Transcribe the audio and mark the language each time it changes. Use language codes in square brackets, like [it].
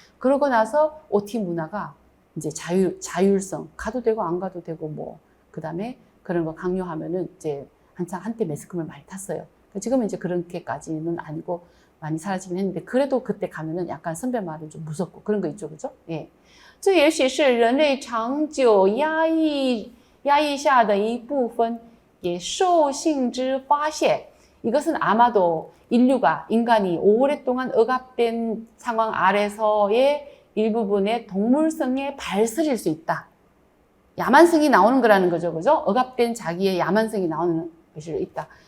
[ko] 그러고 나서 OT 문화가 이제 자율성, 가도 되고 안 가도 되고 뭐, 그 다음에 그런 거 강요하면은 이제 한때 매스컴을 많이 탔어요. 지금은 이제 그렇게까지는 아니고 많이 사라지긴 했는데, 그래도 그때 가면은 약간 선배 말은 좀 무섭고 그런 거 있죠, 그죠? 예. [zh] 这也许是人类长久压抑下的一部分也兽性之发泄. [ko] 이것은 아마도 인간이 오랫동안 억압된 상황 아래서의 일부분의 동물성의 발설일 수 있다. 야만성이 나오는 거라는 거죠, 그죠? 억압된 자기의 야만성이 나오는 것이 있다.